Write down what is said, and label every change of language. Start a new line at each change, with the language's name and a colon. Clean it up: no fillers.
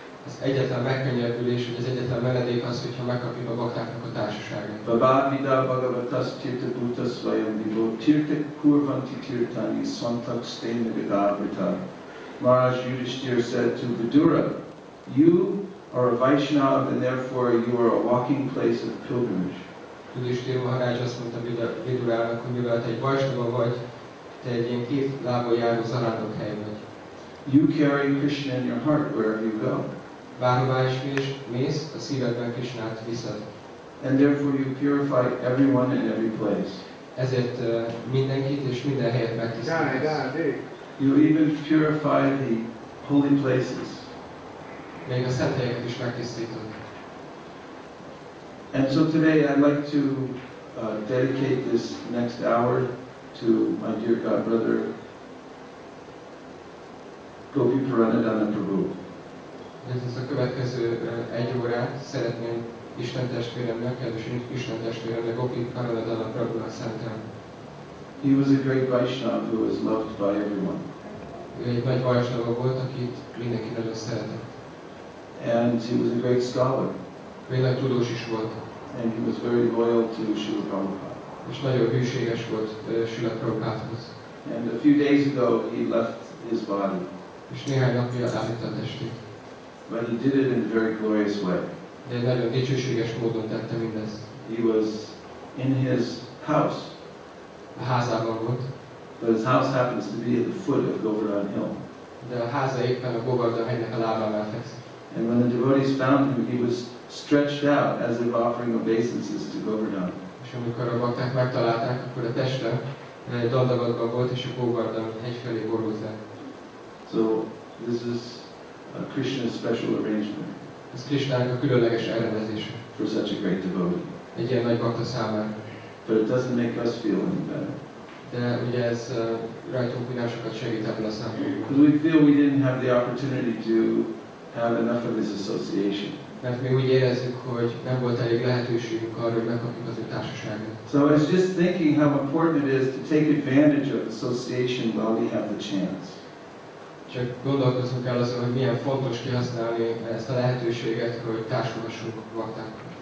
Hungarian: Az egyetlen megkönnyebbülés, vagy az egyetlen menedék az, hogyha megkapjuk a baktáknak a társaságát.
Sanskrit: Bhavavida bhagavatas tirtha bhuta svayam vivo tirtha kurvanti tirthani svantak stena gadavrita.
English: Maharaj Yudhishthira said to Vidura, you are a Vaishnava and therefore you are a walking place of pilgrimage.
Hungarian: Yudhishthira Maharaj azt mondta Vidurának, hogy mivel te egy Vaishnava vagy, te egy ilyen két lábon járó zarándokhely vagy.
English: You carry Krishna in your heart wherever you go.
Hungarian: Bárhová is mész, a szívedben Krishnát viszed.
English: And therefore you purify everyone in every place.
Hungarian: Ezért mindenkit és minden helyet megtisztítasz.
English: You even purify the holy places.
Hungarian: még a szent helyeket is megtisztított.
English: And so today I'd like to dedicate this next hour to my dear God brother Prabhu.
Hungarian: Ez a következő egy órát szeretném Isten testvéremnek, kedves Isten testvéremnek, Gopi Karanadana Prabhunak szentelni.
English: He was a great Vaishnava who was loved by everyone.
Hungarian: Ő egy nagy Vaishnava volt, akit mindenki nagyon szeretett.
English: And he was a great scholar.
Hungarian: Ő egy nagy tudós is volt.
English: And he was very loyal to Srila Prabhupada.
Hungarian: És nagyon hűséges volt Srila Prabhupádhoz.
English: And a few days ago he left his body.
Hungarian: És néhány napja elvitte a testét.
English: But he did it in a very glorious way.
Hungarian: De egy nagyon dicsőséges módon tette mindezt.
English: He was in his house.
Hungarian: A házában volt.
English: But his house happens to be at the foot of Govardhan Hill.
Hungarian: De a háza éppen a Govardhan hegynek a lábánál fekszik.
English: And when the devotees found him, he was stretched out as if offering obeisances to Govardhan.
Hungarian: És amikor a bakták megtalálták, akkor a teste dandagatban volt, és a Govardhan hegy felé borult le.
English: So this is Krishna's special arrangement.
Hungarian: Ez Krishnának a különleges elrendezése.
English: For such a great devotee.
Hungarian: Egy ilyen nagy bakta számára.
English: But it doesn't make us feel any better.
Hungarian: De ugye ez rajtunk nem sokat segít ebből a szempontból.
English: Because we feel we didn't have the opportunity to have enough of his association.
Hungarian: Mert mi úgy érezzük, hogy nem volt elég lehetőségünk arra, hogy megkapjuk az ő társaságát.
English: So I was just thinking how important it is to take advantage of association while we have the chance.
Hungarian: Csak gondolkozunk el azon, hogy milyen fontos kihasználni ezt a lehetőséget, hogy társulhassunk baktákkal.